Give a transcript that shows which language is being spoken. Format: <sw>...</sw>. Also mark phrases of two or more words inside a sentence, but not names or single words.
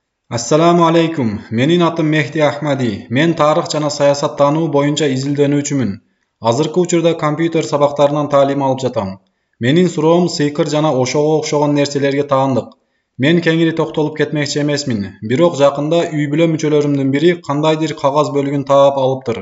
<ar>السلام عليكم.</ar> <ky>Менин атым Mehdi Ahmadi. Мен тарых жана саясаттануу боюнча изилдөнүүчүмүн. Азыркы учурда компьютер сабактарынан таалим алып жатам. Менин суроом сыйкыр жана ошого окшогон нерселерге таандык. Мен кеңири токтолуп кетмекчи эмесмин. Бирок жакында үй бүлө мүчөлөрүмдүн бири кандайдыр кагаз бөлүгүн таап алыптыр.</ky>